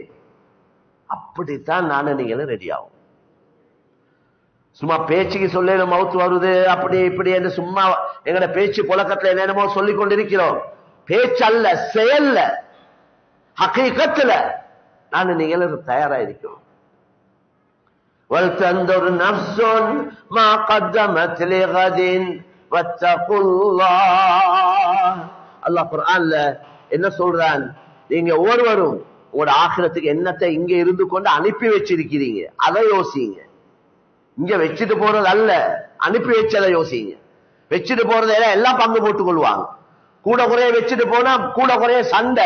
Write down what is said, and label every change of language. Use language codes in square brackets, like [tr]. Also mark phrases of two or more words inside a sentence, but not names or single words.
[ta] அப்படித்தான் நானும் நீங்களும் ரெடி ஆகும். சும்மா பேச்சுக்கு சொல்ல மவுத்து வருது அப்படி இப்படி என்று சும்மா எங்கட பேச்சு புழக்கத்துல என்னென்னமோ சொல்லிக் கொண்டிருக்கிறோம். பேச்சு அல்ல, செயல்ல, ஹகீகத்துல நானும் நீங்களும் தயாரா இருக்கிறோம். [ar] وَلْتَنْظُرْ نَفْسٌ مَا قَدَّمَتْ لِغَدٍ وَاتَّقُوا اللَّهَ. [ta] அல்லாஹ் குர்ஆன்ல என்ன சொல்றான்? நீங்க ஒவ்வொருவரும் உங்களோட ஆகிரத்துக்கு என்னத்தை இங்க இருந்து கொண்டு அனுப்பி வச்சிருக்கிறீங்க, அதை யோசிங்க. இங்க வச்சுட்டு போறது அல்ல, அனுப்பி வச்சதை யோசிங்க. வச்சுட்டு போறத எல்லாம் பங்கு போட்டுக் கொள்வாங்க. கூட குறைய வச்சுட்டு போனா கூட குறைய சண்டை.